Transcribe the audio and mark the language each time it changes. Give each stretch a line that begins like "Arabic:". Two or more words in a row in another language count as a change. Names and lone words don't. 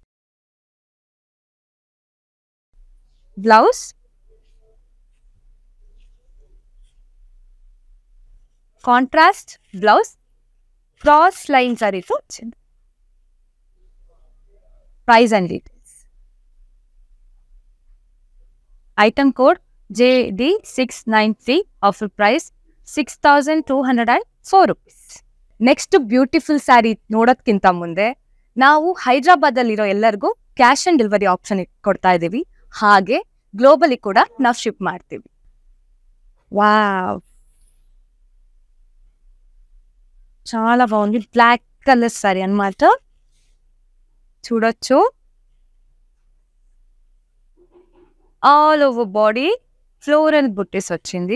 English: blouse contrast blouse cross line
Telugu: జరీతో వచ్చింది.
English: Price and details. Item code JD693. Offer price 6204 rupees. next beautiful saree
Kannada: ನೋಡೋದಕ್ಕಿಂತ ಮುಂದೆ ನಾವು ಹೈದರಾಬಾದಲ್ಲಿರೋ ಎಲ್ಲರಿಗೂ
English: cash on delivery option
Kannada: ಕೊಡ್ತಾ ಇದ್ದೀವಿ. ಹಾಗೆ ಗ್ಲೋಬಲಿ ಕೂಡ ನಾವು ಶಿಪ್ ಮಾಡ್ತೀವಿ.
Telugu: వావ్, చాలా బాగుంది.
English: black colour saree
Telugu: అన్నమాట. చూడొచ్చు.
English: all over body floral
Telugu: బుట్టీస్ వచ్చింది.